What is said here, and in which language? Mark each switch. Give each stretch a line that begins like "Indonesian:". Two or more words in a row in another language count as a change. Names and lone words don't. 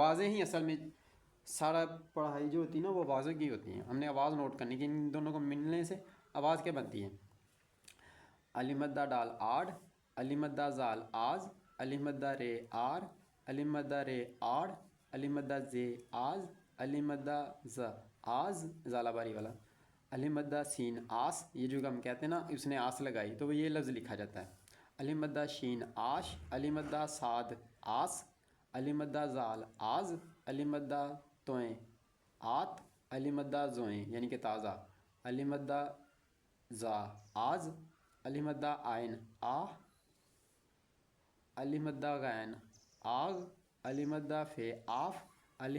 Urdu: آوازیں ہی اصل میں سارا پڑھائی جو ہوتی ہے نا وہ آوازوں کی ہوتی ہیں، ہم نے آواز نوٹ کرنی کہ ان دونوں کو ملنے سے آواز کیا بنتی ہے۔ الف مدہ ڈال آڈ، الف مدہ زال آز، الف مدہ رے آر، الف مدہ رے آڑ، الف مدہ زے آز، الف مدہ ز آز، زالہ باری والا، الف مدہ سین آس، یہ جو ہم کہتے ہیں نا اس نے آس لگائی تو وہ یہ لفظ لکھا جاتا ہے۔ الف مدہ شین آش، الف مدہ صاد آس، الف مدہ زال آز، الف مدہ توئیں آت، الف مدہ زوئیں یعنی کہ تازہ، الف مدہ زا آز، الف مدہ آئین آ، الف مدہ غین آغ، الف مدہ فے آف، الف